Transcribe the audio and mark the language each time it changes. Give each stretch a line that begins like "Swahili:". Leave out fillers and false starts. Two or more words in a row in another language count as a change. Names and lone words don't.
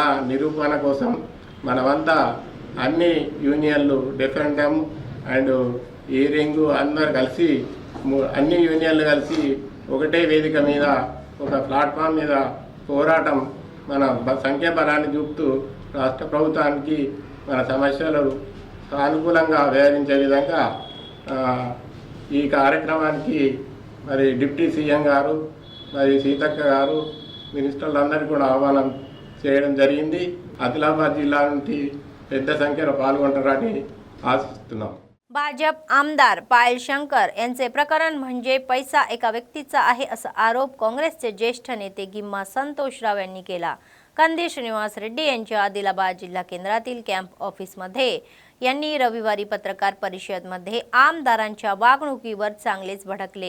Telugu: నిరూపణ కోసం మనమంతా అన్ని యూనియన్లు, డిఫెండమ్ అండ్ ఈరింగ్ అందరు కలిసి అన్ని యూనియన్లు కలిసి ఒకటే వేదిక మీద ఒక ప్లాట్ఫామ్ మీద పోరాటం మన సంఖ్యాబలాన్ని చూపుతూ రాష్ట్ర ప్రభుత్వానికి మన సమస్యలు సానుకూలంగా వ్యవహరించే విధంగా ఈ కార్యక్రమానికి మరి డిప్యూటీ సీఎం గారు, మరి సీతక్క గారు, మినిస్టర్లందరికీ కూడా आवाहन చేయడం జరిగింది। आदिलाबाद जिल्हा నుండి పెద్ద సంఖ్యలో పాల్గొంటారని ఆశిస్తున్నాం।
Marathi: भाजप आमदार पायल शंकर यांचे प्रकरण म्हणजे पैसा एका व्यक्तीचा आहे असा आरोप काँग्रेसचे ज्येष्ठ नेते गिम्मा संतोषराव यांनी केला। कंदी श्रीनिवास रेड्डी यांच्या आदिलाबाद जिल्हा केंद्रातील
English: camp office
Marathi: यांनी रविवारी पत्रकार परिषदेमध्ये आमदारांच्या वागणुकीवर चांगलेच भडकले।